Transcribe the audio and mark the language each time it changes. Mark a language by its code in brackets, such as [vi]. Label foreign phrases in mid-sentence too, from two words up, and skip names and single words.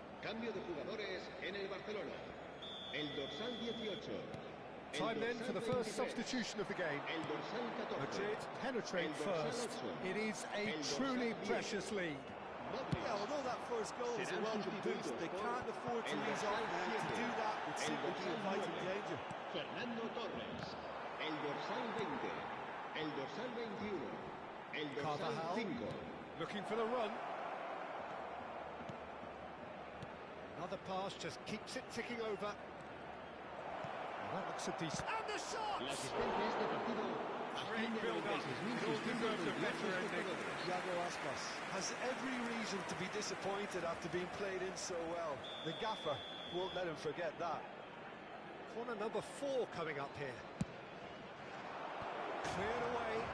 [es] Cambio de jugadores en el Barcelona. El dorsal 18. [en] Time then for the first substitution of the game. [es] El dorsal 14. [en] Madrid penetrate first. It is a truly precious lead. Yeah, although that first goal is a welcome boost, they can't afford to ease off now. To do that would simply be inviting danger. [es] Fernando Torres. El dorsal 20. El dorsal 21. El dorsal 5. [en] Looking for the run. Another pass just keeps it ticking over. That looks a decent... And the shot! [es] La asistencia a este partido [en] Great build-up. It all deserves a better ending. Iago Aspas has every reason to be disappointed after being played in so well. The gaffer won't let him forget that. Corner number 4 coming up here. Cleared away.